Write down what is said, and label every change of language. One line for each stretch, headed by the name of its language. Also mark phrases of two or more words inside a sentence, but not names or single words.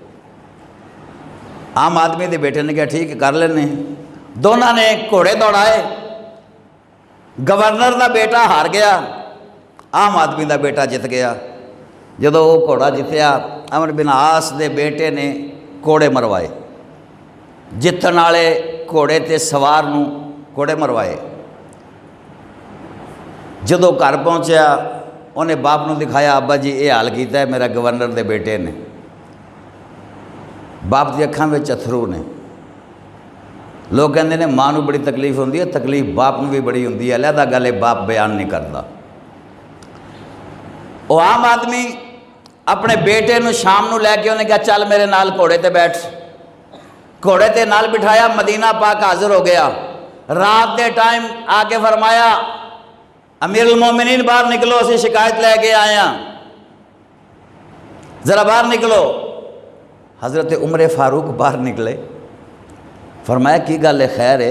Punjabi: عام آدمی دے بیٹے نے کہا ٹھیک ہے کر لینے، دونوں نے گھوڑے دوڑائے، گورنر دا بیٹا ہار گیا، عام آدمی دا بیٹا جت گیا۔ جدو وہ گھوڑا جتیا، عمر بن عاص دے بیٹے نے کوڑے مروائے، جتن والے گھوڑے تے سوار نو کوڑے مروائے۔ جدو گھر پہنچیا انہیں باپ نو دکھایا، ابا جی یہ حال کیتا ہے میرا گورنر دے بیٹے نے۔ باپ دی اکھاں وچ اتھرو نے۔ لوگ کہندے نے ماں نو بڑی تکلیف ہوندی ہے، تکلیف باپ نو بھی بڑی ہوندی ہے، علیحدہ گل ہے باپ بیان نہیں کرتا۔ وہ عام آدمی اپنے بیٹے نو شام نو لے کے انہیں کہا چل میرے نال گھوڑے تے بیٹھ، گھوڑے تے نال بٹھایا، مدینہ پاک حاضر ہو گیا۔ رات دے ٹائم آ کے فرمایا امیر المومنین باہر نکلو، اسی شکایت لے کے آئے ہیں، ذرا باہر نکلو۔ حضرت عمر فاروق باہر نکلے، فرمایا کی گل ہے خیر ہے؟